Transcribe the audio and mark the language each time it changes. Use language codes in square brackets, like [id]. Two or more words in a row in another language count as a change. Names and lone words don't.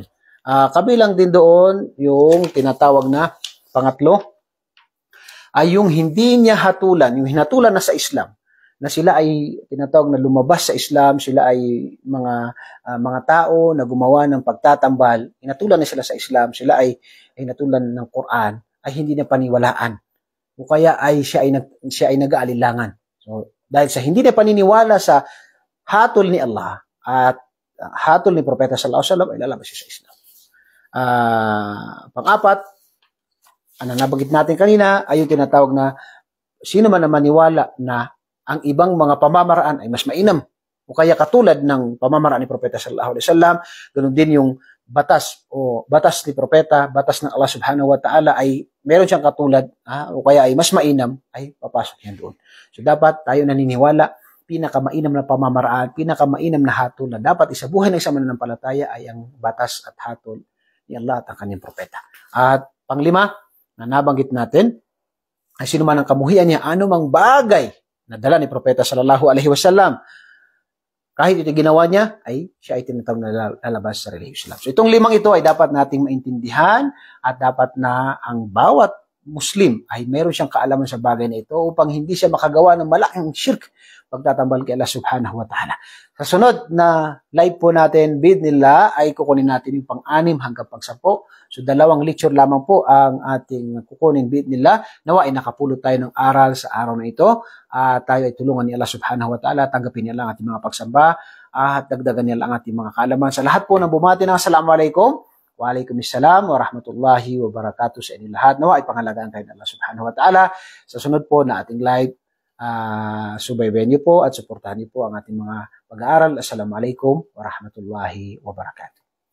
[tl] Kabilang din doon yung tinatawag na pangatlo ay yung hindi niya hatulan, yung hinatulan na sa Islam, na sila ay tinatawag na lumabas sa Islam, sila ay mga tao na gumawa ng pagtatambal, hinatulan na sila sa Islam, sila ay hinatulan ng Quran, ay hindi na paniwalaan. O kaya ay siya ay nag-aalilangan. So, dahil sa hindi na paniniwala sa hatol ni Allah at hatol ni Propeta [ar] صلى الله عليه وسلم [tl] ay lalabas siya sa Islam. Pang-apat, nabanggit natin kanina ay yung tinatawag na sino man na maniwala na ang ibang mga pamamaraan ay mas mainam o kaya katulad ng pamamaraan ni Propeta [ar] صلى الله عليه وسلم, [tl] ganun din yung batas o batas ni propeta, batas ng Allah [ar] سبحانه وتعالى [tl] ay meron siyang katulad o kaya ay mas mainam, ay papasok yan doon. So dapat tayo naniniwala, pinakamainam na pamamaraan, pinakamainam na hatol na dapat isabuhay ng isang mananampalataya ay ang batas at hatol ni Allah at ang kanyang propeta. At panglima, na nabanggit natin, ay sino man ang kamuhian niya, anumang bagay na dala ni propeta [ar] صلى الله عليه وسلم, [tl] kahit ito ginawa niya, ay siya ay tinatawag na lalabas sa relihiyong Islam. So itong limang ito ay dapat nating maintindihan at dapat na ang bawat Muslim ay meron siyang kaalaman sa bagay na ito upang hindi siya makagawa ng malaking shirk pagtatambal kay Allah [ar] سبحانه وتعالى. [tl] Sa sunod na live po natin, bidnillah, ay kukunin natin yung pang-6 hanggang pang-10. So 2 lecture lamang po ang ating kukunin, bidnillah. Nawa ay nakapulot tayo ng aral sa araw na ito. Tayo ay tulungan ni Allah [ar] سبحانه وتعالى, [tl] tanggapin niya lang ating mga pagsamba at dagdagan niya lang ating mga kaalaman. Sa lahat po ng bumati ng Assalamualaikum. [ar] وعليكم السلام ورحمة الله وبركاته [tl] sa inyo lahat. Nawa ay pangalagaan tayo ng Allah [ar] سبحانه وتعالى. [tl] Sa sunod po na ating live, subaybayan niyo po at suportahan niyo po ang ating mga pag-aaral. [ar] السلام عليكم ورحمة الله وبركاته.